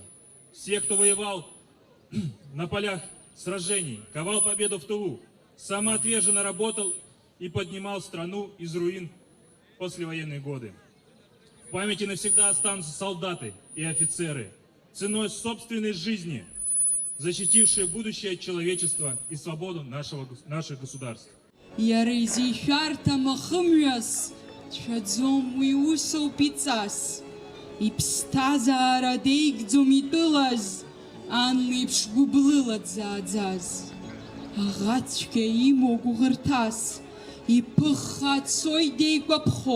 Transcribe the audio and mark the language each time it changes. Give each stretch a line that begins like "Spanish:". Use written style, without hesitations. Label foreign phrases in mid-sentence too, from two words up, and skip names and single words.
Russian: Всех, кто воевал на полях сражений, ковал победу в тылу, самоотверженно работал и поднимал страну из руин в послевоенные годы. В памяти навсегда останутся солдаты и офицеры, ценой собственной жизни, защитившие будущее человечества и свободу наших государств.
Abkhazian: Иара изишәарҭам ахымҩас, дшәаӡом уи усоуп иҵас. Иԥсҭазаара деигӡом итәылаз, ан леиԥш гәыблыла дзааӡаз. Аӷацәгьа имоу гәыӷырҭас, иԥыхха цоит деикәаԥхо.